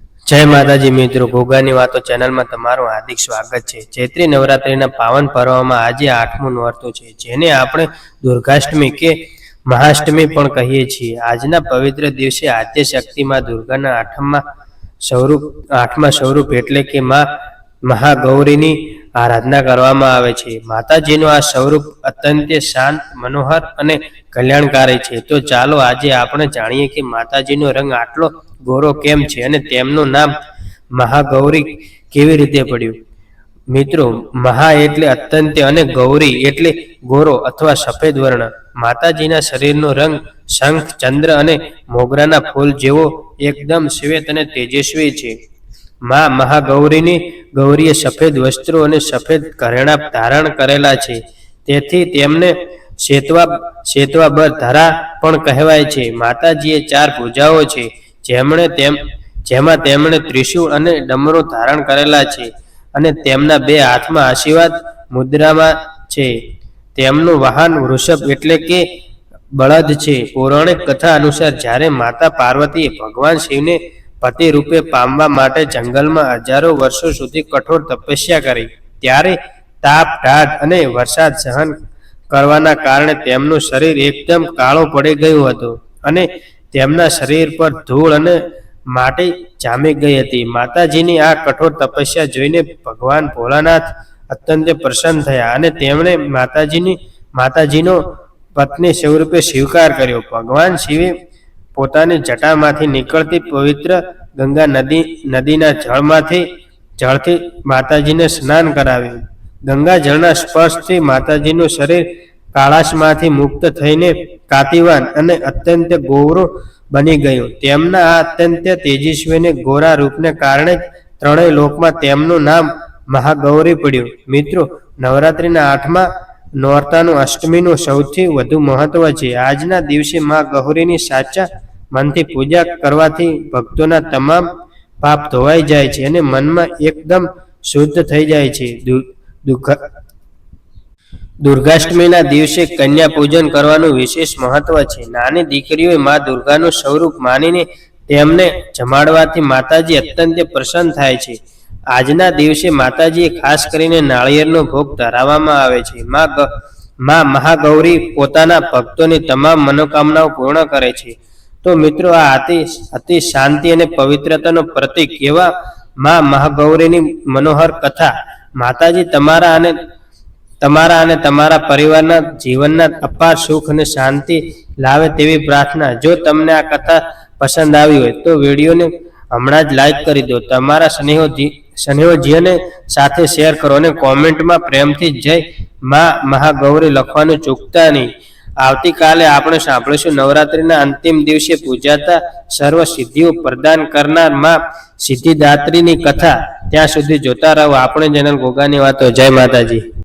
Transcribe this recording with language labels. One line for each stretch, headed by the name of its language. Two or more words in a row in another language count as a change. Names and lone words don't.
Gujarati: જય માતાજી મિત્રો, ગોગાની વાતો ચેનલ મેં તમારું હાર્દિક સ્વાગત હૈ। ચૈત્રી નવરાત્રિના પાવન પર્વમાં આજે 8મું નોરતું છે, જેને આપણે દુર્ગાષ્ટમી કે મહાષ્ટમી પણ કહીએ છીએ। આજના પવિત્ર દિવસે આદ્ય શક્તિ માં દુર્ગાના આઠમા સ્વરૂપ એટલે કે માં મહાગૌરીની આરાધના કરવામાં આવે છે। માતાજીનું આ સ્વરૂપ અત્યંત શાંત, મનોહર અને કલ્યાણકારી છે। તો ચાલો આજે આપણે જાણીએ કે માતાજીનો રંગ આટલો ગોરો કેમ છે અને તેમનું નામ મહાગૌરી કેવી રીતે પડ્યું। મિત્રો, મહા એટલે અત્યંત અને ગૌરી એટલે ગોરો અથવા સફેદ વર્ણ। માતાજીના શરીરનો રંગ શંખ, ચંદ્ર અને મોગરાના ફૂલ જેવો એકદમ શ્વેત અને તેજસ્વી છે। માં મહાગૌરીની ગૌરીએ સફેદ વસ્ત્રો અને સફેદ घरेણા ધારણ કરેલા છે, તેથી તેમને શેતવા ધરા પણ કહેવાય છે। માતાજીએ 4 ભુજાઓ છે, જેમાં તેમણે ત્રિશૂલ અને ડમરો ધારણ કરેલા છે અને તેમના 2 હાથમાં આશીર્વાદ મુદ્રામાં છે। તેમનું વાહન વૃષભ એટલે કે બળદ છે। પૌરાણિક કથા અનુસાર જ્યારે માતા પાર્વતીએ ભગવાન શિવને પતિ રૂપે પામવા માટે જંગલમાં હજારો વર્ષો સુધી કઠોર તપસ્યા કરી, ત્યારે તાપ, ઢાઢ અને વરસાદ સહન કરવાના કારણે તેમનું શરીર એકદમ કાળો પડી ગયું હતું અને તેમના શરીર પર ધૂળ અને માટી જામી ગઈ હતી। માતાજીની આ કઠોર તપસ્યા જોઈને ભગવાન ભોલાનાથ અત્યંત પ્રસન્ન થયા અને તેમણે માતાજીનો પત્ની સ્વરૂપે સ્વીકાર કર્યો। ભગવાન શિવે પોતાની જટામાંથી નિકળતી પવિત્ર ગંગા નદીના જળથી માતાજીને સ્નાન કરાવ્યું। ગંગા જળના સ્પર્શથી માતાજીનું શરીર કાળાશમાંથી મુક્ત થઈને કાંતિવાન અને અત્યંત ગૌરવ બની ગયું। તેમના આ અત્યંત તેજસ્વી અને ગોરા રૂપને કારણે ત્રણેય લોકમાં તેમનું નામ મહાગૌરી પડ્યું। મિત્રો, નવરાત્રિના 8મા નોરતાનું અષ્ટમીનું સૌથી વધુ મહત્વ છે। આજના દિવસે માં ગૌરીની સાચા મનથી પૂજા કરવાથી ભક્તોના તમામ પાપ ધોવાઈ જાય છે અને મનમા એકદમ શુદ્ધ થઈ જાય છે। દુર્ગાષ્ટમીના દિવસે કન્યા પૂજન કરવાનું વિશેષ મહત્વ છે। નાની દીકરીઓએ માં દુર્ગાનું સ્વરૂપ માનીને તેમને જમાડવાથી માતાજી અત્યંત પ્રસન્ન થાય છે। આજના દિવસે માતાજીએ ખાસ કરીને नाळिયેરનો ભોગ ધરાવવામાં આવે છે। માં મહાગૌરી પોતાના ભક્તોની તમામ મનોકામનાઓ પૂર્ણ કરે છે। તો મિત્રો, આ અતિ શાંતિ અને પવિત્રતાનો પ્રતીક એવા માં મહાગૌરીની મનોહર કથા માતાજી તમારા અને તમારા પરિવારના જીવનના અપાર સુખ અને શાંતિ લાવે તેવી પ્રાર્થના। જો તમને આ કથા પસંદ આવી હોય તો વિડિયોને હમણાં જ લાઇક કરી દો। તમારા સ્નેહોજીને સાથે શેર કરો અને કૉમેંટમાં પ્રેમથી જય માં મહાગૌરી લખવાનું ચૂકતા નહીં। આવતીકાલે આપણે સાંભળીશું નવરાત્રિના અંતિમ દિવસે પૂજાતા સર્વ સિદ્ધિઓ પ્રદાન કરનાર માં સિદ્ધિદાત્રીની કથા। ત્યાં સુધી જોતા રહો આપણે ચેનલ ગોગાની વાતો। જય માતાજી।